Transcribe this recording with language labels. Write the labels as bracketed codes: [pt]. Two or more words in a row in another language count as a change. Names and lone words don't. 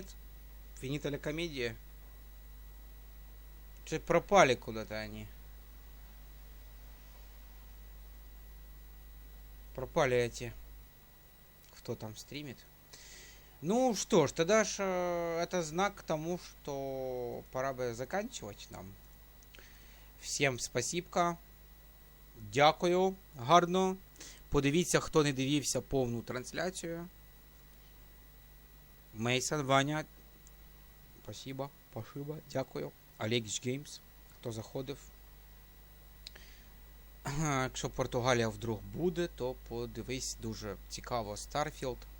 [it] Finita la commedia. [ru] Что пропали куда-то они. Пропали эти. Кто там стримит? Ну что ж, тогда ж это знак к тому, что пора бы заканчивать нам. [uk] Всім спасибо. Дякую. Гарно. Подивіться, хто не дивився повну трансляцію. [ru] Мейсон, Ваня. Спасибо. Спасибо. Дякую. [uk] Олегіч Геймс. Хто заходив. Якщо Португалія вдруг буде, то подивись, дуже цікаво Starfield.